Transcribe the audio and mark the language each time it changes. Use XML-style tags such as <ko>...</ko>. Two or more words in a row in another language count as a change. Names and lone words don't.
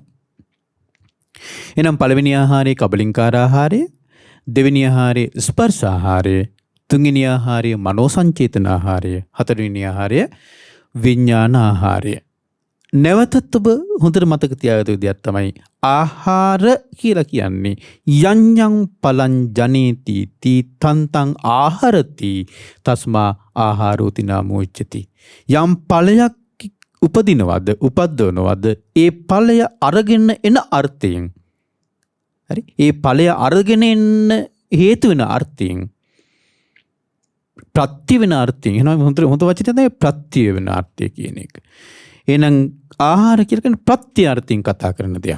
<si>එහෙනම් පළවෙනි ආහාරය කබලින්කාර ආහාරය, දෙවෙනි ආහාරය ස්පර්ශ ආහාරය, තුන්වෙනි ආහාරය මනෝ සංචේතන ආහාරය, හතරවෙනි ආහාරය විඥාන ආහාරය. නැවතත් ඔබ හොඳට මතක තියාගත යුතු දෙයක් තමයි ආහාර කියලා කියන්නේ</si> <pi>යඤ්ඤං පලං ජනේති තී තන්තං ආහාරති තස්මා ආහාරෝති නාමෝ උච්චති.</pi> <si>යම් ඵලයක් උපදිනවද උපද්දවනවද ඒ ඵලය අරගෙන එන අර්ථයෙන්, හරි, ඒ ඵලය අරගෙන එන්න හේතු වෙන අර්ථයෙන්, ප්‍රත්‍ය වෙන අර්ථයෙන්. එහෙනම් හොඳ වචනේ තමයි ප්‍රත්‍ය වෙන අර්ථය කියන එක. එහෙනම් ආහාර කියලා කියන්නේ ප්‍රත්‍ය අර්ථයෙන් කතා කරන දෙයක්.</si>